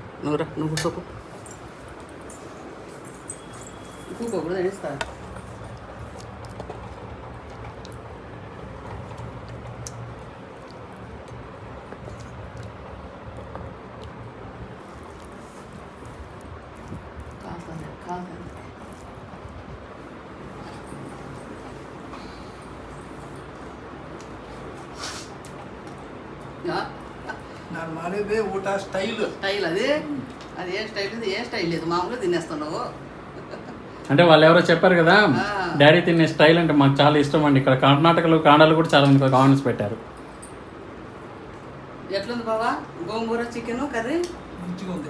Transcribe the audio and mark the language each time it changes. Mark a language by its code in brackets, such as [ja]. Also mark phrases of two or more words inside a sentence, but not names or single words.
[te] నువ్వురా నువ్వు కూర్చోకు కూకోకూడదు నేను ఇస్తా కాదు [kn] ನಾನು ಮಾಡಿದ್ದೆ ಊಟ ಸ್ಟೈಲ್ [te] స్టైల్ అది అది ఏ స్టైల్ ఇది ఏ స్టైల్ లేదు మామూలుగా తినేస్తున్నావు అంటే వాళ్ళు ఎవరో చెప్పారు కదా ఆ. డాడీ తినే స్టైల్ అంటే మాకు చాలా ఇష్టం అండి. ఇక్కడ కర్ణాటకలో కాండాలు కూడా చాలా మంది కామెంట్స్ పెట్టారు. ఎట్లుంది బావా గోంగూర చికెన్ కర్రీ మంచిగా ఉంది.